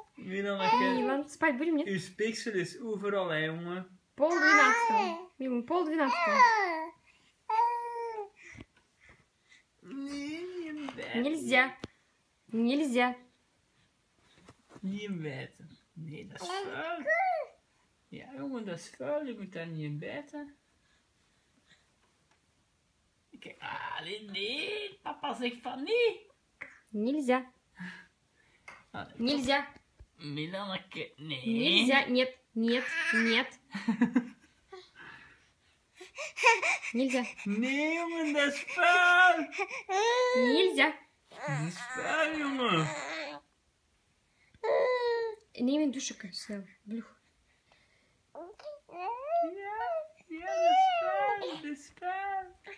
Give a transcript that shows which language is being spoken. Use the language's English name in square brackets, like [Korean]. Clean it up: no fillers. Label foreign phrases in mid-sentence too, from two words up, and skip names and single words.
[Russian] Milan, спать будем, нет? [Dutch] Uw spiksel is overal, hè, jongen. [Russian] 11:30. Милан, 11:30. [Dutch] Nee, niet in bed. [Russian] Нельзя. Нельзя. Niet in bed. Nee, dat is vuil. Ja, jongen, dat is vuil. Je moet daar niet in bijten. Kijk, nee. Papa zegt van nee. Нельзя. Нельзя. [Dutch] Milanneke, nee. [Russian] Нельзя. Нет. Нет. Нет. Нельзя. [Dutch] Nee, jongen, dat is vuil. [Russian] Нельзя. [Dutch] Dat is vuil, jongen. Neem een douche snel. Vlug. Ja, dat is vuil.